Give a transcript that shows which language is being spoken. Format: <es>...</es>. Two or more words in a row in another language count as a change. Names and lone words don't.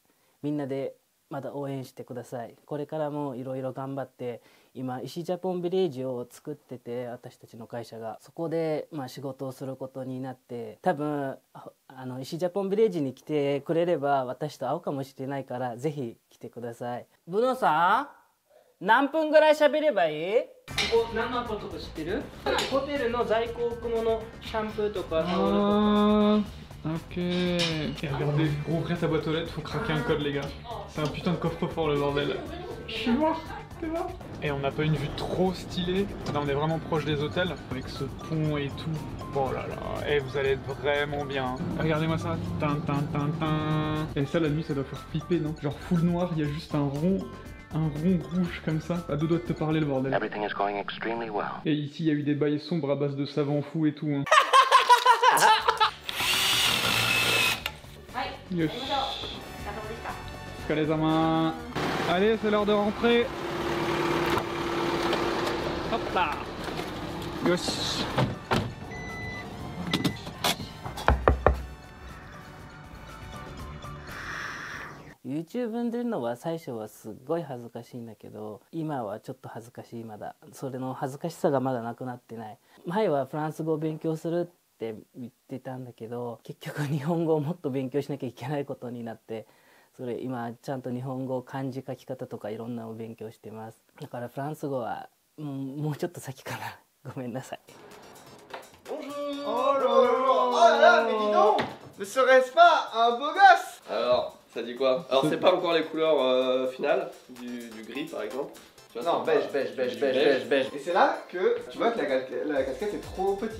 <ja>みんなでまだ応援してください。これからもいろいろ頑張って、今石ジャポンビレッジを作ってて、私たちの会社がそこで仕事をすることになって、多分石ジャポンビレッジに来てくれれば私と会うかもしれないから、ぜひ来てください。ブノさん、何分ぐらい喋ればいい？ここ何万個とか知ってる？ホテルの在庫置くもの、シャンプーとかタオルとか。</ja> <fr>Ok. Et regardez, pour ouvrir ta boîte aux lettres, faut craquer un code les gars. C'est un putain de coffre-fort le bordel. Je suis mort, t'es mort. Et on n'a pas une vue trop stylée. Là on est vraiment proche des hôtels, avec ce pont et tout. Oh là là, et vous allez être vraiment bien. Regardez-moi ça. Et ça la nuit ça doit faire flipper, non? Genre full noir, il y a juste un rond rouge comme ça, à deux doigts de te parler le bordel. Et ici il y a eu des bails sombres à base de savants fous et tout. Hein. Yes.</fr> <ja>Okarizama.</ja> <fr>Allez, c'est l'heure de rentrer. Hop là.</fr> <ja>Yosh. YouTube に出るのは最初はすっごい恥ずかしいんだけど、今はちょっと恥ずかしい。まだそれの恥ずかしさがまだなくなってない。前はフランス語を勉強するって言ってたんだけど、結局日本語をもっと勉強しなきゃいけないことになって、それ今ちゃんと日本語漢字書き方とかいろんなのを勉強してます。だからフランス語はもうちょっと先かな。ごめんなさい。</ja> <fr>Bonjour. Oh là là là. Oh là là, mais dis donc. Ne serait-ce pas un beau gosse? Alors, ça dit quoi? Alors, c'est pas encore les couleurs finales du gris par exemple. Tu vois, Non, beige. Et c'est là que tu vois que la casquette est trop petite.</fr>